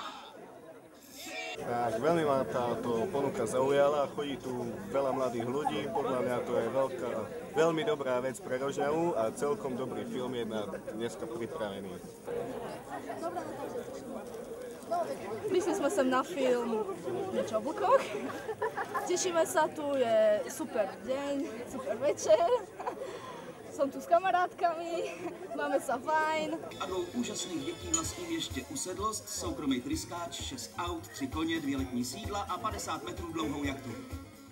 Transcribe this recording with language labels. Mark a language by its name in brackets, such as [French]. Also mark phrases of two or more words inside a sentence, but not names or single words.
[Slovak] Tak veľmi ma táto ponuka zaujala, chodí tu veľa mladých ľudí, podľa mňa to je veľmi dobrá vec pre Rožňavu a celkom dobrý film je dneska pripravený. Prišli sme sem na film niečo o vlkoch. Tešíme sa, tu je super deň, super večer. Som tu s kamarátkami, máme sa fajn. [Czech] A dvou úžasných dětí vlastním ještě usedlost, soukromý tryskáč, 6 aut, 3 koně, 2 letní sídla a 50 metrů dlouhou jachtu.